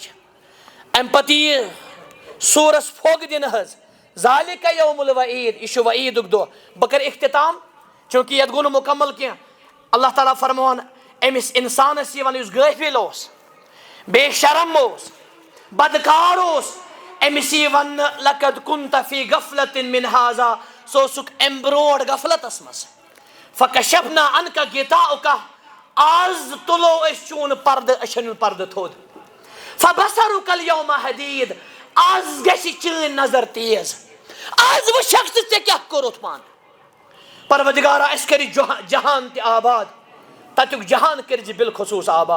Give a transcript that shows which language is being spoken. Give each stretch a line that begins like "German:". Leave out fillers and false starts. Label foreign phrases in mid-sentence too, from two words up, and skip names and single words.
Kashmiri: امہِ پتہٕ یی سورس پھوٚگ دِنہٕ حظ
Arabic: ذالک یوم الوعید.
Kashmiri: یہ چھُ وعیدُک دۄہ. بہٕ کرٕ اختتام چوٗنٛکہِ یتھ گوٚو نہٕ مُکمل کینٛہہ. اللہ تعالیٰ فرمون أمِس انسانس یِوان یُس غٲفِل اوس بے شرم اوس بدکار اوس أمِس یی وننہٕ
Arabic: لقد كنت فی غفلۃ من هذا.
Kashmiri: سُہ اوسُکھ امہِ برونٛٹھ غفلتس منٛز.
Arabic: فکشفنا عنک غطاءک.
Kashmiri: آز تُلو أسۍ چون پردٕ أچھن ہُنٛد پردٕ تھوٚد.
Arabic: فبصرک اليوم حدید.
Kashmiri: آز گژھِ چٲنۍ نظر تیز. آز وٕچھکھ ژٕ ژےٚ کیٛاہ کوٚرُتھ پانہٕ. پروردگارا اَسہِ کٔرِ جہان تہِ آباد تتیُک جہان کٔرزِ بالخصوٗص آباد.